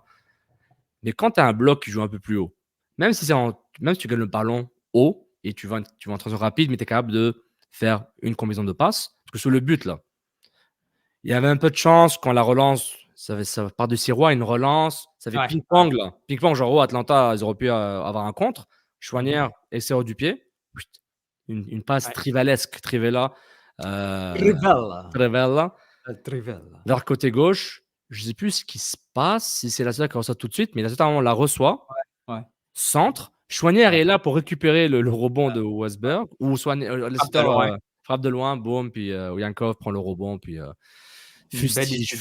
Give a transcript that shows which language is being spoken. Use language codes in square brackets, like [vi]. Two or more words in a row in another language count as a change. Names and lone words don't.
[fr] Mais quand tu as un bloc qui joue un peu plus haut, même si tu gagnes le ballon haut et tu vas en transition rapide, mais tu es capable de faire une combinaison de passes, parce que sur le but, là, il y avait un peu de chance quand la relance, ça part de Sirois, une relance, ça fait Ouais. ping-pong, là. Ping-pong, genre, oh, Atlanta, ils auraient pu avoir un contre. Chouanière, extérieur du pied. Une passe Ouais. trivalesque, Trivella. Trivella. Trivella. Trivella. Vers côté gauche, je ne sais plus ce qui se passe, si c'est la seule qui reçoit tout de suite, mais la seule on la reçoit, Ouais. centre. Chouanière Ouais. est là pour récupérer le rebond de Westberg, ou frappe de loin, boum, puis Yankov prend le rebond, puis Une belle